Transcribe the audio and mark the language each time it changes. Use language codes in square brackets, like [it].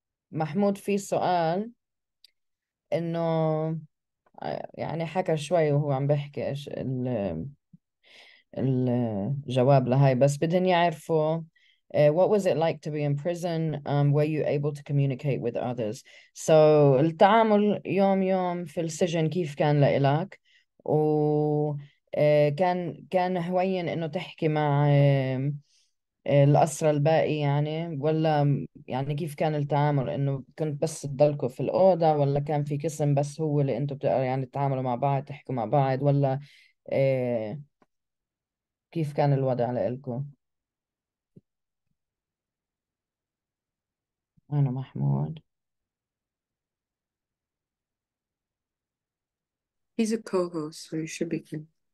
[ar] محمود في سؤال إنه يعني حكى شوي وهو عم بيحكي الجواب لهاي، بس بدهم يعرفوا [en] what was it like to be in prison? Were you able to communicate with others? [ar] So التعامل يوم في السجن كيف كان لإلك؟ و كان هوين إنه تحكي مع الأسرى الباقي يعني، ولا يعني كيف كان التعامل؟ إنه كنت بس تضلكوا في الأوضة، ولا كان في قسم بس هو اللي أنتوا بتقدروا يعني تتعاملوا مع بعض تحكوا مع بعض، ولا كيف كان الوضع لإلكم؟ أنا محمود. [en] He's a co-host, so you should be good.